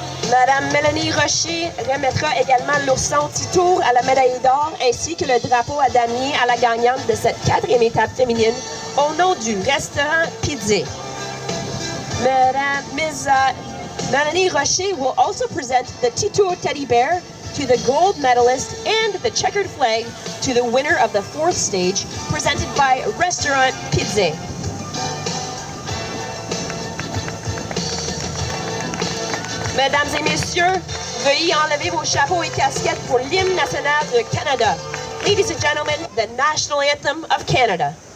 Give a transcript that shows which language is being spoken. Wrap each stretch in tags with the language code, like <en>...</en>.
<fr>Madame Mélanie Rocher remettra également l'ourson Titour à la médaille d'or ainsi que le drapeau à damier à la gagnante de cette quatrième étape féminine au nom du restaurant Pizze.</fr> <en>Ms. Mélanie Rocher will also present the Titour teddy bear to the gold medalist and the checkered flag to the winner of the fourth stage, presented by Restaurant Pizze.</en> <fr>Mesdames et messieurs, veuillez enlever vos chapeaux et casquettes pour l'hymne national du Canada.</fr> <en>Ladies and gentlemen, the national anthem of Canada.</en>